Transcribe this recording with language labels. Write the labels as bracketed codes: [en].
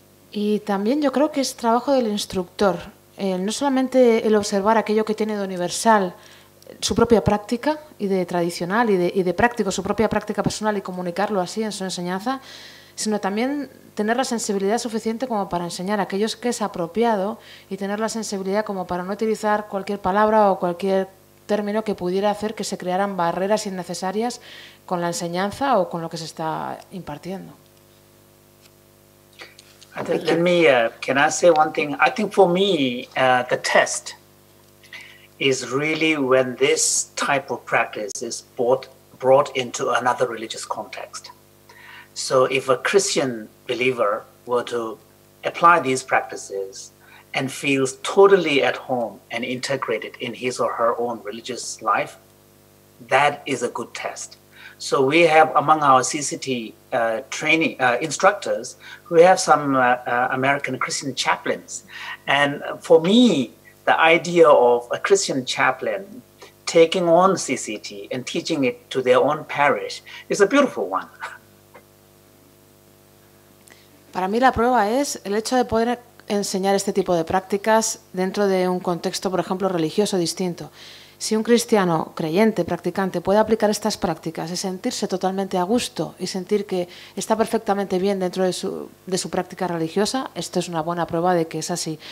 [es] Y también yo creo que es trabajo del instructor, no solamente el observar aquello que tiene de universal, su propia práctica y de tradicional y de práctico, su propia práctica personal y comunicarlo así en su enseñanza, sino también tener la sensibilidad suficiente como para enseñar a aquellos que es apropiado y tener la sensibilidad como para no utilizar cualquier palabra o cualquier término que pudiera hacer que se crearan barreras innecesarias con la enseñanza o con lo que se está impartiendo. [en] Let me, can I say one thing? I think for me, the test is really when this type of practice is brought into another religious context. So if a Christian believer were to apply these practices and feels totally at home and integrated in his or her own religious life, that is a good test. So we have among our CCT training instructors, we have some American Christian chaplains. And for me, the idea of a Christian chaplain taking on CCT and teaching it to their own parish is a beautiful one. [es] Para mí la prueba es el hecho de poder enseñar este tipo de prácticas dentro de un contexto, por ejemplo, religioso distinto. Si un cristiano creyente, practicante, puede aplicar estas prácticas y sentirse totalmente a gusto y sentir que está perfectamente bien dentro de su práctica religiosa, esto es una buena prueba de que es así.